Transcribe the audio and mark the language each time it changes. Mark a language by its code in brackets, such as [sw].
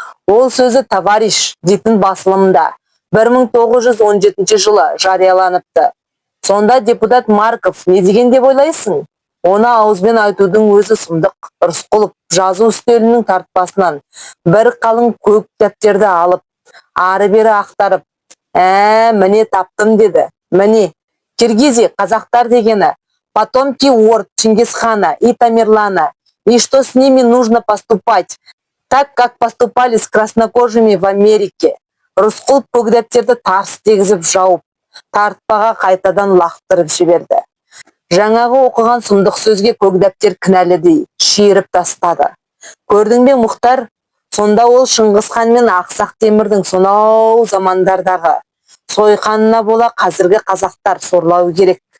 [kk] Ол сөзі товарищ дейтін басылымда 1917 жылы жарияланыпты. Сонда депутат Марков не деген деп ойлайсың? Оны ауызбен айтудың өзі сұмдық. Рысқұлов жазу үстелінің тартпасынан бір қалың көк дәптерді алып, ары-бері ақтарып, міне таптым деді. Міне, [ru] Киргизия [kk] қазақтар дегені, [ru] потомки Орд, Чингисхана и Тамерлана, и что с ними нужно поступать, так как поступали с краснокожими в Америке. [kk] Рысқұлов көк дәптерді тарс тегізіп жауып, тартпаға қайтадан лақтырып жіберді. Жаңағы оқыған сұмдық сөзге көк дәптер кінәлідей шиіріп тастады. Көрдің бе, Мұхтар? Сонда ол Шыңғысхан мен Ақсақ Темірдің сонау замандардағы сойқанына бола қазіргі қазақтар сорлау керек.